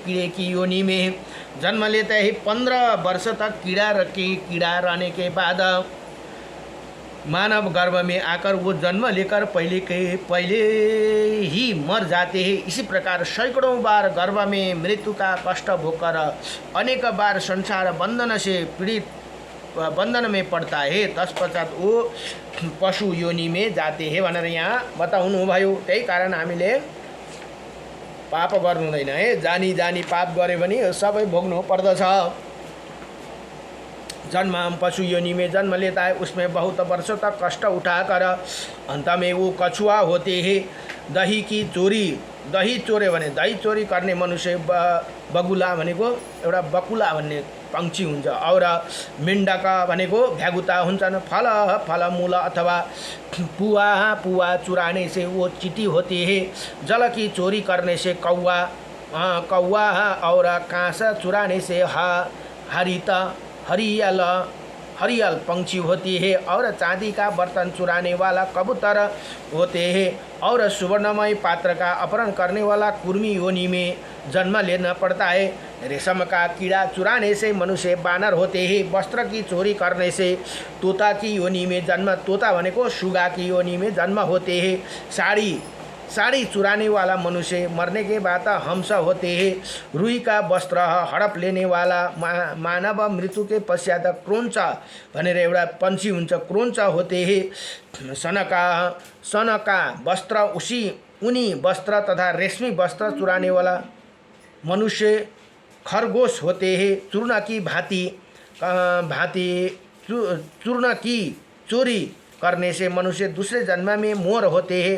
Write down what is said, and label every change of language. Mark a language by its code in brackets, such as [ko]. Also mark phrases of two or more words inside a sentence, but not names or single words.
[hi] कीड़े की योनि में जन्म लेते हैं। 15 वर्ष तक कीड़ा रहने के बाद मानव गर्भ में आकर वो जन्म लेकर पहले ही मर जाते हैं। इसी प्रकार सैकड़ों बार गर्भ में मृत्यु का कष्ट भोगकर अनेक बार संसार बंधन से पीड़ित बंधन में पड़ता है। तत्पश्चात वो पशु योनि में जाते हैं [ne] भनेर यहाँ बताउनु भयो। त्यही कारण हामीले पाप गर्नु हुँदैन है। जानी पाप गरे भने सबै भोग्नु पर्दछ। [hi] जन्म पशु योनि में जन्म लेता है, उसमें बहुत वर्षों तक कष्ट उठाकर अंत में वो कछुआ होते हैं। [ne] दही चोरे भने दही चोरी गर्ने मनुष्य बगुला भनेको एउटा बकुला भन्ने पंक्षी हुन्छ और मेण्डक भनेको भ्यागुता हुन्छन्। [hi] फलमूल अथवा पुआ चुराने से वो चींटी होती है। जल की चोरी करने से कौवा और कांस चुराने से हरियल पंक्षी होती है और चांदी का बर्तन चुराने वाला कबूतर होते हैं और सुवर्णमय पात्र का अपहरण करने वाला कुर्मी योनि में जन्म लेना पड़ता है। रेशम का कीड़ा चुराने से मनुष्य बानर होते हैं। वस्त्र की चोरी करने से तोता की योनि में जन्म [ne] तोता भनेको सुगा [hi] की योनि में जन्म होते हैं। साड़ी चुराने वाला मनुष्य मरने के बाद हंस होते हैं। रुई का वस्त्र हड़प लेने वाला मानव मृत्यु के पश्चात क्रोंच [ne] भनेर एउटा पंक्षी हुन्छ, [hi] क्रोंच होते हैं। सनका वस्त्र ऊनी वस्त्र तथा रेशमी वस्त्र चुराने वाला मनुष्य खरगोश होते हैं। चूर्ण की चोरी करने से मनुष्य दूसरे जन्म में मोर होते हैं।